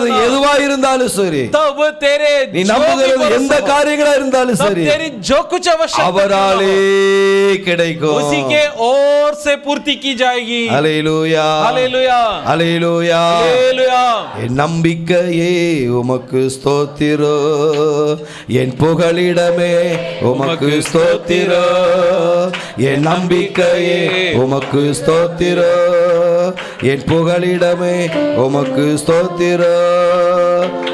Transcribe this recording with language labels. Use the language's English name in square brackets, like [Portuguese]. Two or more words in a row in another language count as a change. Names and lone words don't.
[Hindi] बात छोड़ना. [Tamil] எதுவா இருந்தாலும் சரி, [Hindi] तब तेरे [Tamil] நீ [Hindi] जो भी [Tamil] நம்புகிறது [Hindi] भरोसा [Tamil] எந்த [Hindi] हो, [Tamil] காரியங்களா இருந்தாலும் [Hindi] तब [Tamil] சரி, [Hindi] तेरी जो कुछ आवश्यकता [Tamil] அவராலே [Hindi] हो, [Tamil] கிடைக்கும். [Hindi] उसी के ओर से पूर्ति की जाएगी. [Tamil] ஹல்லேலூயா, [Hindi] हालेलुया, [Tamil] ஹல்லேலூயா. [Hindi] हालेलुया. [Tamil] என் நம்பிக்கையே உமக்கு ஸ்தோத்திரம், என் புகலிடமே உமக்கு ஸ்தோத்திரம், என் நம்பிக்கையே உமக்கு ஸ்தோத்திரம், என் புகலிடமே உமக்கு ஸ்தோத்திரம்.